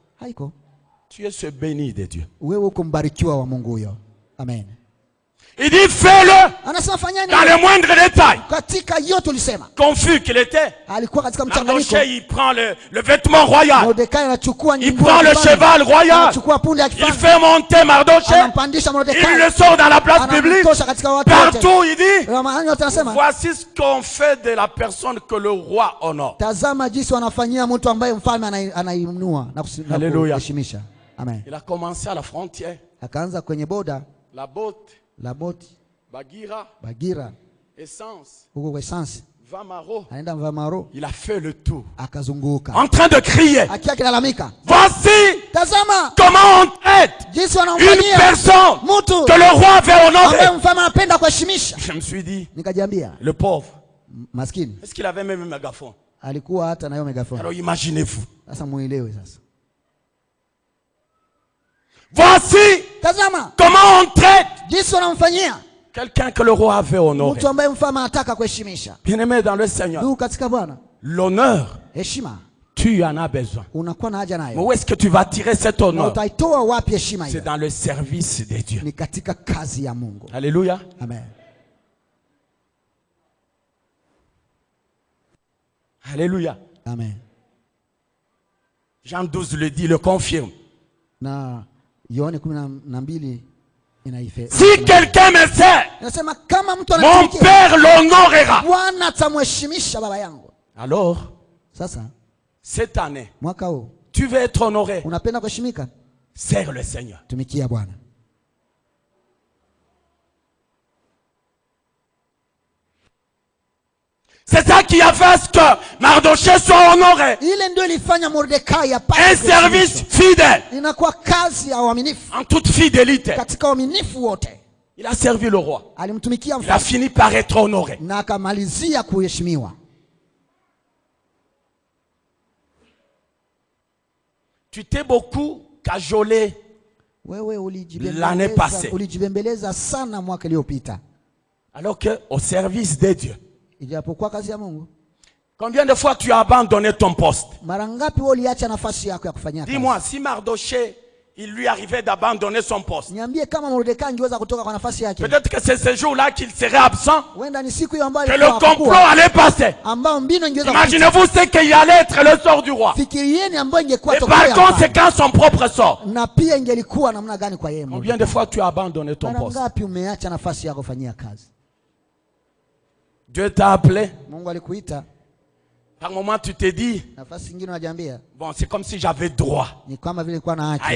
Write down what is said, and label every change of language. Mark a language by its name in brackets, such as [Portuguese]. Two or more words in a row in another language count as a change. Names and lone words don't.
[Swahili] Haiko. [French] Tu es ce béni de Dieu. [Swahili] Wewe uko mbarikiwa wa Mungu huyo. Amen. [French] Il dit fais-le [Swahili] Anasema fanyani [French] dans les moindres détails. [Swahili] katika yote ulisema. [French] Confus qu'il était, [Swahili] Alikuwa katika mchanganyiko. [French] Mardoché, il prend le vêtement royal. [Swahili] Mordekai anachukua [French] Il [Swahili] nyumbu [French] prend [Swahili] ya [French] le [Swahili] kifalme. [French] cheval royal. [Swahili] Anachukua punda ya [French] Il [Swahili] kifalme. [French] fait monter Mardoché. [Swahili] Anampandisha [French] Il [Swahili] Mordekai. [French] le sort dans la place publique. [Swahili] Anamtosha katika watu wote. [French] Partout, il dit, [Swahili] Na mahali yote anasema, [French] voici ce qu'on fait de la personne que le roi honore. [Swahili] tazama jinsi wanafanyia mtu ambaye mfalme anainua na Hallelujah. kuheshimisha. Amen. [French] Il a commencé à la frontière. [Swahili] Akaanza kwenye boda [French] La botte, [Swahili] la boti [French] Bagira, [Swahili] Bagira [French] essence, [Swahili] huko kwa Essence, [French] Vamaro. [Swahili] anaenda Mvamaro, [French] Il a fait le tour. [Swahili] akazunguka [French] En train de crier. [Swahili] akiwa akilalamika, [French] Voici [Swahili] tazama [French] comment on traite [Swahili] jinsi [French] une [Swahili] wanamfanyia [French] personne [Swahili] mtu [French] que le roi avait [Swahili] ambaye [French] honorée. [Swahili] mfalme anapenda kuheshimisha. [French] Je me suis dit, [Swahili] Nikajiambia, [French] le pauvre, [Swahili] maskini [French] est-ce qu'il avait même un mégaphone? [Swahili] alikuwa hata na hiyo megafoni. [French] Alors imaginez-vous. [Swahili] Sasa muelewe sasa, [French] Voici [Swahili] Tazama [French] comment on traite [Swahili] jinsi wanamfanyia [French] quelqu'un que le roi avait honoré. [Swahili] mtu ambaye mfalme anataka kuheshimisha. [French] Bien-aimé dans le Seigneur, [Swahili] Ndugu katika Bwana, [French] l'honneur, [Swahili] heshima [French] tu en as besoin. [Swahili] unakuwa na haja [French] Mais [Swahili] nayo. [French] où est-ce que tu vas tirer cet [Swahili] Na [French] honneur? [Swahili] utaitoa wapi heshima [French] C'est [Swahili] hiyo? [French] dans le service de Dieu. [Swahili] Ni katika kazi ya Mungu. [French] Alléluia. [Swahili] Amen. [French] Alléluia. [Swahili] Amen. [French] Jean 12 le dit, le confirme. [Swahili] Na Yohane 12 inaife. [French] Si quelqu'un me sert, [Swahili] Inasema kama mtu [French] mon [Swahili] anatumikia [French] Père l'honorera. [Swahili] Bwana atamheshimisha baba yangu. [French] Alors, [Swahili] Sasa [French] cette année, [Swahili] mwaka huu [French] tu veux être honoré. [Swahili] unapenda kuheshimika? [French] Sers le Seigneur. [Swahili] Tumikia Bwana. [French] C'est ça qui a fait à ce que Mardochée soit honoré. [Swahili] Ile ndio ilifanya Mordekai [French] Un [Swahili] apate [French] service [Swahili] kuheshimishwa. [French] fidèle, [Swahili] Inakuwa kazi ya uaminifu. [French] en toute fidélité. [Swahili] Katika uaminifu wote [French] Il a servi le roi. [Swahili] alimtumikia [French] Il a [Swahili] mfalme [French] fini par être honoré. [Swahili] na akamalizia kuheshimiwa. [French] Tu t'es beaucoup cajolé. [Swahili] Wewe [French] L'année passée. [Swahili] ulijibembeleza sana mwaka iliyopita, [French] Alors que au service de Dieu. [Swahili] ijapokuwa kazi ya Mungu. [French] Combien de fois tu as abandonné ton poste? [Swahili] Mara ngapi wewe uliacha nafasi yako ya kufanyia kazi? [French] Dis-moi, si Mardochée, il lui arrivait d'abandonner son poste. [Swahili] Niambie kama Mordekai angeweza kutoka kwa nafasi yake. [French] Peut-être que c'est ce jour-là qu'il serait absent, [Swahili] Huenda ni siku hiyo ambayo [French] que le [Swahili] alikuwa [French] complot [Swahili] hakuwa, [French] allait passer. [Swahili] ambao mbinu ingeweza kupita. [French] Imaginez-vous ce qu'il allait être le sort du roi. [Swahili] Fikirieni ambayo ingekuwa [French] Et [Swahili] tokeo [French] par [Swahili] ya mfalme. [French] conséquent, son propre sort. [Swahili] Na pia ingelikuwa namna gani kwa yeye? [French] Combien de fois tu as abandonné ton [Swahili] Mara [French] poste? [Swahili] ngapi umeacha nafasi yako kufanyia kazi? [French] Dieu t'a appelé. [Swahili] Mungu alikuita, [French] Par moment, tu te dis, [Swahili] nafasi nyingine unajiambia [French] bon, c'est comme si j'avais droit [Swahili] ni kama vile nilikuwa na [French] à [Swahili] haki